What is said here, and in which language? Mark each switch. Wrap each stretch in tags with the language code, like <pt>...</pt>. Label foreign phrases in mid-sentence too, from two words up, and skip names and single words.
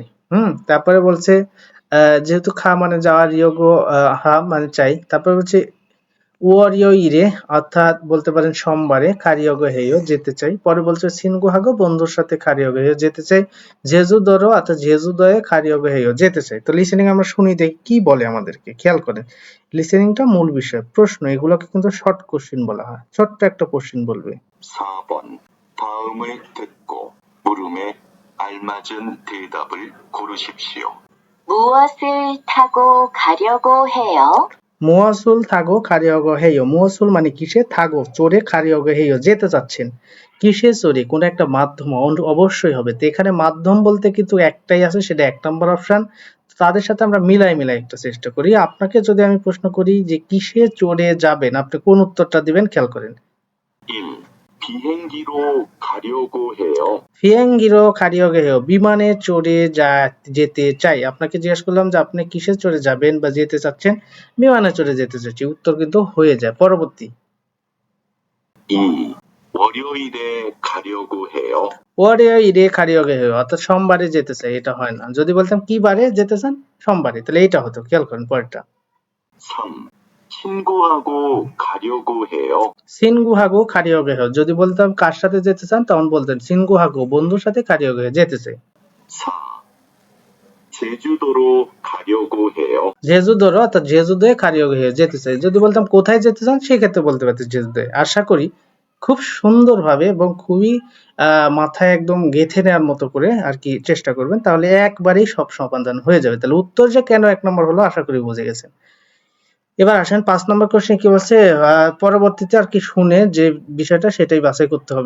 <bn>তারপরে বলছে যেহেতু খা মানে যাওয়া, রিয়গো হা মানে চাই, তারপরে বলছে ওয়ারিওইরে অর্থাৎ বলতে পারেন সোমবারে,</bn> <ko>가려고 해요</ko> <bn>যেতে চাই। পরে বলছে সিনগুহাগো বন্ধুর সাথে</bn> <ko>가려고 해요</ko> <bn>যেতে চাই। জেজুদোরো অর্থাৎ</bn> <ko>제주도에 가려고 해요</ko> <bn>যেতে চাই। তো লিসেনিং আমরা শুনি দেখি কি বলে আমাদেরকে, খেয়াল করেন। লিসেনিংটা মূল বিষয়, প্রশ্ন এগুলোকে কিন্তু</bn> <en>short question</en> <bn>বলা হয়। ছোট্ট একটা কোশ্চেন বলবে।</bn> <ko>4번. 다음을 듣고 물음에 알맞은 대답을 고르십시오. 무엇을 타고 가려고 해요? 무엇을 타고 가려고 해요,</ko> <bn>মুয়াসুল মানে কিসে, থাগো চড়ে,</bn> <ko>가려고 해요</ko> <bn>যেতে চাচ্ছেন। কিসে চড়ে, কোন একটা মাধ্যম অবশ্যই হবে। তো এখানে মাধ্যম বলতে কিন্তু একটাই আছে, সেটা 1 নম্বর অপশন। তাদের সাথে আমরা মিলাই একটা চেষ্টা করি। আপনাকে যদি আমি প্রশ্ন করি যে কিসে চড়ে যাবেন, আপনি কোন উত্তরটা দিবেন, খেয়াল করেন। 1.</bn> <ko>비행기로 가려고 해요. 비행기로 가려고 해요,</ko> <bn>বিমানে চড়ে যেতে চাই। আপনাকে জিজ্ঞেস করলাম যে আপনি কিসে চড়ে যাবেন বা যেতে চাচ্ছেন, বিমানে চড়ে যেতে চাচ্ছি, উত্তর কিন্তু হয়ে যায়। পরবর্তী 2.</bn> <ko>월요일에 가려고 해요. 월요일에 가려고 해요,</ko> <bn>অর্থাৎ সোমবারে যেতে চাই, এটা হয় না। যদি বলতাম কি বারে যেতে চান, সোমবারে, তাহলে এটা হতো। খেয়াল করেন পরেরটা। 3.</bn> <ko>친구하고 가려고 해요. 친구하고 가려고 해요,</ko> <bn>যদি বলতাম কার সাথে যেতে চান, তখন বলতেন সিনগুহাগো বন্ধুর সাথে</bn> <ko>가려고 해요</ko> <bn>যেতে চাই। 4.</bn> <ko>제주도로 가려고 해요.</ko> <bn>জেজুদোরো অর্থাৎ</bn> <ko>제주도에 가려고 해요</ko> <bn>যেতে চাই, যদি বলতাম কোথায় যেতে চান, সেক্ষেত্রে বলতে পারতেন জেজুদোয়ে। আশা করি খুব সুন্দরভাবে এবং খুবই মাথায় একদম গেঁথে নেওয়ার মতো করে আর কি চেষ্টা করবেন, তাহলে একবারেই সব সমাধান হয়ে যাবে। তাহলে উত্তর যে কেন 1 নম্বর হলো আশা করি বুঝে গেছেন। এবার আসেন 5 নম্বর কোশ্চেন কি বলছে, পরবর্তীতে আর কি শুনে যে বিষয়টা সেটাই বাছাই করতে হবে।</bn>